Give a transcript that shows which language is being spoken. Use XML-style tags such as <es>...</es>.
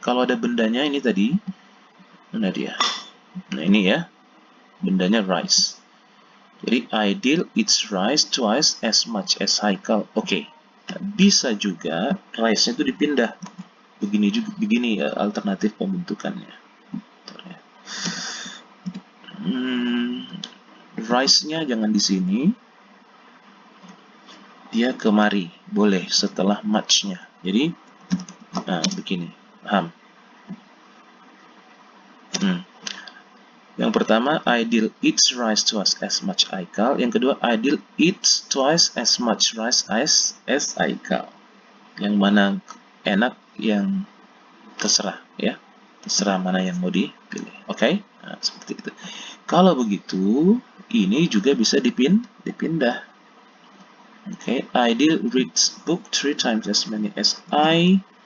<id>Kalau ada bendanya ini tadi, mana dia? Nah, ini ya. Bendanya rice.</id> <en>Jadi, ideal eats rice twice as much as Haikal.</en> <id>Oke. Nah, bisa juga rice-nya itu dipindah. Begini alternatif pembentukannya. Rice-nya jangan di sini. Dia kemari, boleh setelah much-nya. Jadi, nah, begini, paham? Yang pertama,</id> <en>ideal eats rice twice as much Haikal.</en> <id>Yang kedua,</id> <en>ideal eats twice as much rice as Haikal.</en> <id>Yang mana enak, yang terserah ya. Terserah mana yang mau dipilih. Oke? Nah, seperti itu. Kalau begitu, ini juga bisa dipindah.</id> <en>Okay, ideal reads book 3 times as many as I.</en>